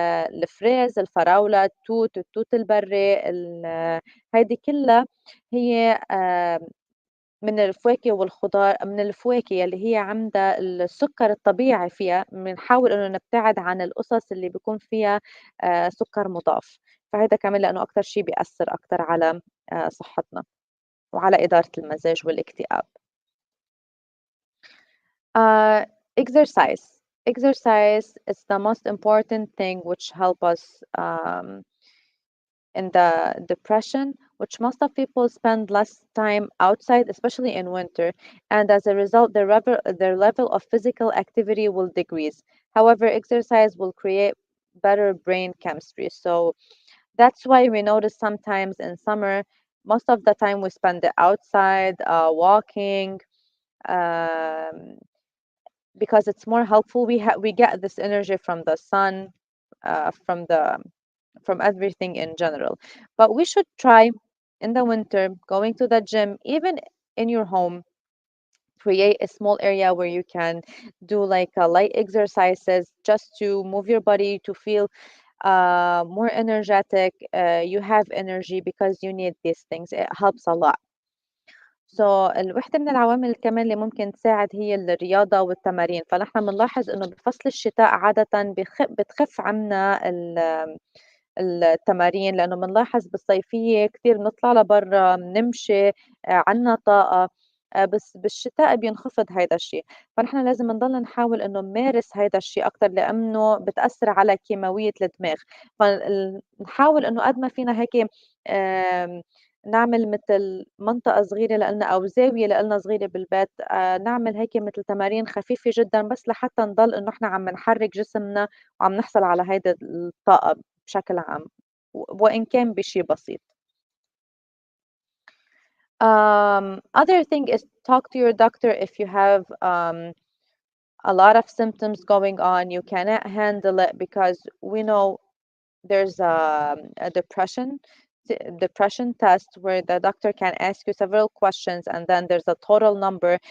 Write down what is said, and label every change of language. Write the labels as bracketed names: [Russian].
[Arabic] الفريز، الفراولة، التوت البري، هيدي كلها هي من الفواكه والخضار، من الفواكه يلي هي عندها السكر الطبيعي فيها، بنحاول إنه نبتعد عن القصص اللي بيكون فيها سكر مضاف، فهيدا كمان لإنه أكتر شي بيأثّر أكتر على صحتنا وعلى إدارة المزاج والاكتئاب. [English] Uh, exercise. Exercise is the most important thing which help us in the depression, which most of people spend less time outside, especially in winter, and as a result, their level of physical activity will decrease. However, exercise will create better brain chemistry. So that's why we notice sometimes in summer, most of the time we spend it outside, walking. Um, because it's more helpful. We get this energy from the sun, from everything in general. But we should try in the winter going to the gym, even in your home. Create a small area where you can do like light exercises just to move your body to feel more energetic. You have energy because you need these things. It helps a lot. [Arabic] الوحدة من العوامل كمان اللي ممكن تساعد هي الرياضة والتمارين، فنحن بنلاحظ إنه بفصل الشتاء عادةً بتخف عنا التمارين، لإنه بنلاحظ بالصيفية كتير بنطلع لبرّا، بنمشي، عنا طاقة، بس بالشتاء بينخفض هيدا الشي، فنحن لازم نضل نحاول إنه نمارس هيدا الشي أكتر لإنه بتأثّر على كيماوية الدماغ، نحاول إنه قد ما فينا هيك آمم نعمل متل منطقة صغيرة لإلنا أو زاوية لإلنا صغيرة بالبيت، نعمل هيك متل تمارين خفيفة جدًا بس لحتى نضل إنه إحنا عم نحرّك جسمنا وعم نحصل على هيدي الطاقة بشكل عام، وإن كان بشي بسيط. [English] Other thing is talk to your doctor if you have a lot of symptoms going on, you cannot handle it because we know there's a depression test where the doctor can ask you several questions and then there's a total number.